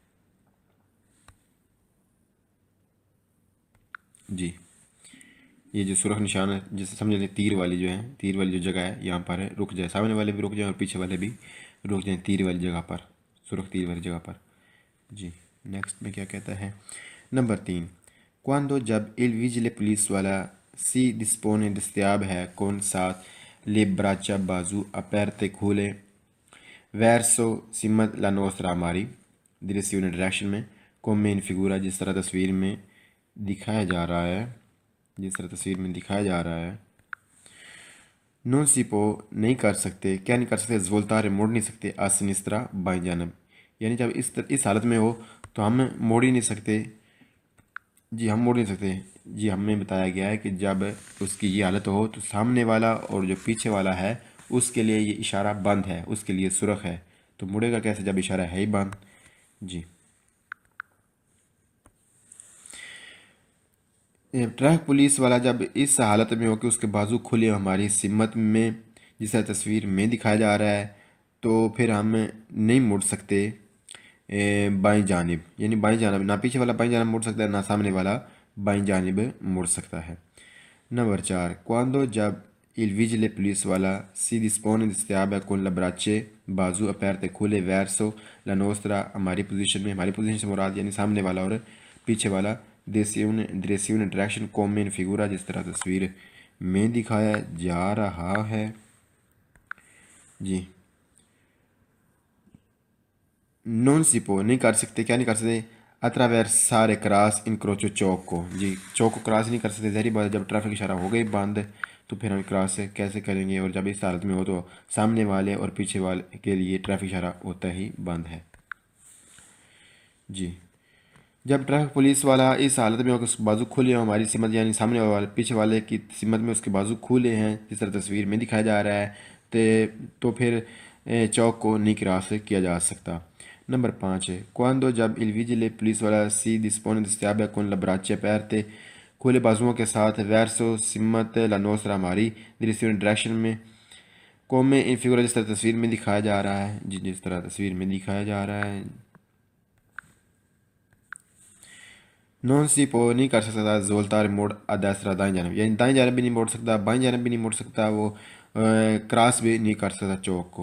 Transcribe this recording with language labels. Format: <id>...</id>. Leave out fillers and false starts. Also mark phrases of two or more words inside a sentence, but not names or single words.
<ur>جی یہ جو سرخ نشان ہے جسے سمجھ لیں تیر والی جو جگہ ہے یہاں پر ہے، رک جائے، سامنے والے بھی رک جائیں اور پیچھے والے بھی رک جائیں تیر والی جگہ پر، سرخ تیر والی جگہ پر، جی نیکسٹ میں کیا کہتا ہے۔ نمبر 3، quando جب</ur> <it>il vigile</it> <ur>پولیس والا</ur> <it>si dispone</it> <ur>دستیاب ہے con ساتھ</ur> <it>le braccia</it> <ur>بازو aperte کھولے verso سمت</ur> <it>la nostra</it> <ur>ہماری direzione ڈائریکشن میں</ur> <it>come in figura</it> <ur>جس طرح تصویر میں دکھایا جا رہا ہے،</ur> <it>non si può</it> <ur>نہیں کر سکتے، کیا نہیں کر سکتے، svoltare موڑ نہیں سکتے</ur> <it>a sinistra</it> <ur>بائیں جانب، یعنی جب اس حالت میں ہو تو ہم موڑ ہی نہیں سکتے، جی ہم موڑ نہیں سکتے، جی ہمیں بتایا گیا ہے کہ جب اس کی یہ حالت ہو تو سامنے والا اور جو پیچھے والا ہے اس کے لیے یہ اشارہ بند ہے، اس کے لیے سرخ ہے، تو مڑے گا کیسے جب اشارہ ہے ہی بند، جی ٹریفک پولیس والا جب اس حالت میں ہو کہ اس کے بازو کھلے ہو ہماری سمت میں جس طرح تصویر میں دکھایا جا رہا ہے، تو پھر ہم نہیں مڑ سکتے بائیں جانب، یعنی بائیں جانب نہ پیچھے والا بائیں جانب مڑ سکتا ہے نہ سامنے والا بائیں جانب مڑ سکتا ہے۔ نمبر 4، quando جب</ur> <it>il vigile</it> <ur>پولیس والا</ur> <it>si dispone</it> <ur>دستیاب ہے</ur> <it>con le braccia</it> <ur>بازو aperte کھلے</ur> <it>verso la nostra</it> <ur>ہماری پوزیشن سے مراد یعنی سامنے والا اور پیچھے والا direzione ڈائریکشن</ur> <it>come in figura</it> <ur>جس طرح تصویر میں دکھایا جا رہا ہے، جی</ur> <it>non si può</it> <ur>نہیں کر سکتے، کیا نہیں کر سکتے، attraversare کراس انکروچو چوک کو، جی چوک کو کراس نہیں کر سکتے، ظاہری بات ہے جب ٹریفک اشارہ ہو گئی بند تو پھر ہم کراس کیسے کریں گے، اور جب اس حالت میں ہو تو سامنے والے اور پیچھے والے کے لیے ٹریفک اشارہ ہوتا ہی بند ہے، جی جب ٹریفک پولیس والا اس حالت میں ہو کہ اس کے بازو کھلے ہوں ہماری سمت یعنی سامنے والے پیچھے والے کی سمت میں اس کے بازو کھلے ہیں جس طرح تصویر میں دکھایا جا رہا ہے، تو پھر چوک کو نہیں کراس کیا جا سکتا۔ نمبر 5 ہے quando جب</ur> <it>il vigile</it> <ur>پولیس والا</ur> <it>si dispone</it> <ur>دستیاب ہے</ur> <it>con la braccia aperte</it> <ur>کھلے بازوؤں کے ساتھ verso سمت</ur> <it>la nostra</it> <ur>ہماری direzione ڈائریکشن میں</ur> <it>come in figura</it> <ur>جس طرح تصویر میں دکھایا جا رہا ہے، جس طرح تصویر میں دکھایا جا رہا ہے،</ur> <it>non si può</it> <ur>نہیں کر سکتا زولتار موڑ ادیسرا دائیں جانب، یعنی دائیں جانب بھی نہیں موڑ سکتا، بائیں جانب بھی نہیں موڑ سکتا، وہ کراس بھی نہیں کر سکتا چوک کو۔</ur>